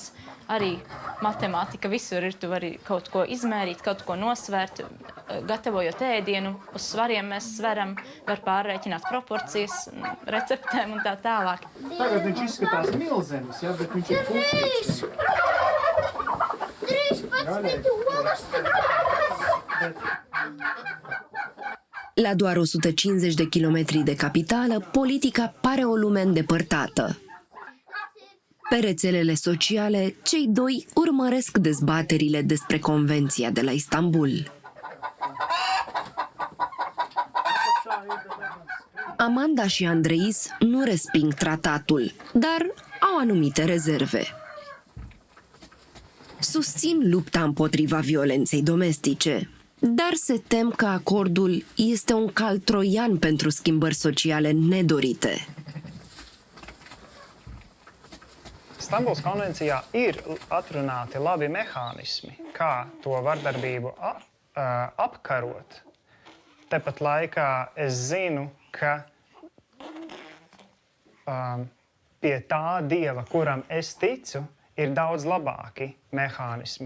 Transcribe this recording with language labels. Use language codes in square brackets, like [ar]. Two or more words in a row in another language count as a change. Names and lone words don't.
[lv] Arī matemātika visur ir, tu vari kaut ko izmērīt, kaut ko nosvērt, gatavojot ēdienu, uz svariem mēs sveram, var pārrēķināt proporcijas, receptēm un tā tālāk. Tagad viņš izskatās milzenis, ja, bet viņš ir pusīgs. 13 [ro] La doar 150 de kilometri de capitală, politica pare o lume îndepărtată. Pe rețelele sociale, cei doi urmăresc dezbaterile despre Convenția de la Istanbul. Amanda și Andreis nu resping tratatul, dar au anumite rezerve. Susțin lupta împotriva violenței domestice, dar se tem că acordul este un cal troian pentru schimbări sociale nedorite. [lv] Stambuls konvencijā ir atrunāti labi mehānismi, kā to vardarbību apkarot. Tepat laikā es zinu, ka pie tā dieva, kuram es ticu, ir daudz labāki mehānismi.